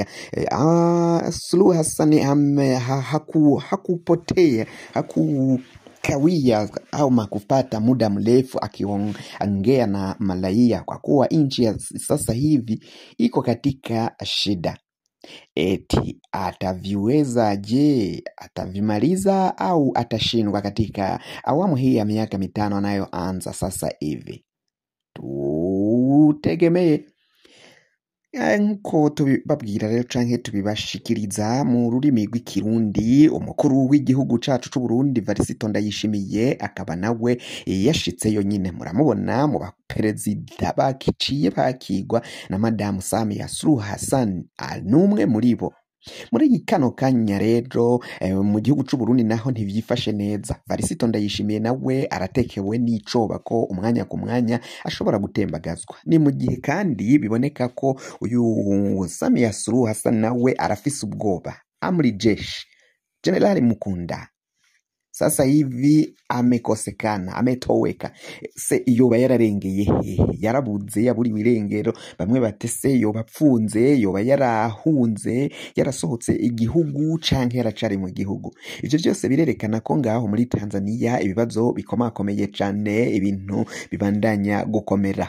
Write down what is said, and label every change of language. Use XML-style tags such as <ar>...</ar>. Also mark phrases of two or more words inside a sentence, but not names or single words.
<sw>Suluhu Hassan hakupotea, kawia au makupata muda mrefu akiongea na malaia, kwa kuwa nchi ya sasa hivi iko katika shida. Eti ataviweza je? Atavimaliza au atashindwa katika awamu hii ya miaka 5 anayoanza sasa hivi? Tutegemee.</sw> <rn>Nko tubibabwira rero canke tubibashikiriza mu rurimi rw'ikirundi, umukuru w'igihugu cacu c'u Burundi Varisito Ndayishimiye akaba nawe yashitseyo nyine. Muramubona mu baperezida bakiciye bakigwa na Madamu Samia Suluhu Hassan, numwe muri bo. Muri kano kanya rero mu gihugu c'u Burundi naho ntivyifashe neza. Varisito Ndayishimiye nawe aratekewe n'icoba ko umwanya ku mwanya ashobora gutembagazwa. Ni mu gihe kandi biboneka ko uyu Samia Suluhu Hassan nawe arafise ubwoba.</rn> <sw>Amri Jeshi Generali Mukunda sasa hivi amekosekana, ametoweka.</sw> <rn>Se yoba yararengeye hehe? Yarabuze, yaburiwe irengero. Bamwe batese yoba apfunze, yoba yarahunze, yarasohotse igihugu canke yaracari mu gihugu. Ivyo byose birerekana ko ngaho muri Tanzania ibibazo bikomakomeye cane, ibintu bibandanya gukomera.</rn>